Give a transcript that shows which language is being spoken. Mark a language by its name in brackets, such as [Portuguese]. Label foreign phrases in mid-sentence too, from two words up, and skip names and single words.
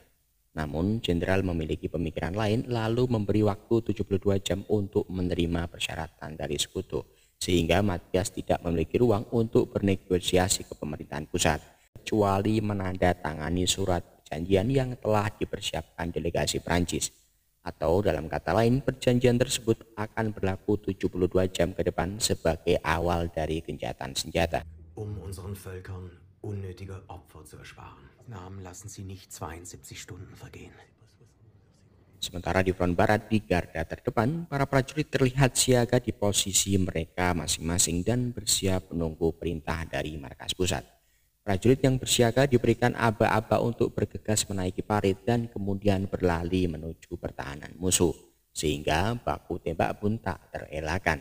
[Indonesian] Namun, jenderal memiliki pemikiran lain lalu memberi waktu 72 jam untuk menerima persyaratan dari sekutu, sehingga Matthias tidak memiliki ruang untuk bernegosiasi ke pemerintahan pusat, kecuali menandatangani surat perjanjian yang telah dipersiapkan delegasi Prancis. Atau dalam kata lain, perjanjian tersebut akan berlaku 72 jam ke depan sebagai awal dari gencatan senjata. [German] Unseren Völkern unnötige Opfer zu ersparen. Namen lassen Sie nicht 72 Stunden vergehen. [Indonesian] Sementara di front barat di garda terdepan, para prajurit terlihat siaga di posisi mereka masing-masing dan bersiap menunggu perintah dari markas pusat. Prajurit yang bersiaga diberikan aba-aba untuk bergegas menaiki parit dan kemudian berlari menuju pertahanan musuh, sehingga baku tembak pun tak terelakkan.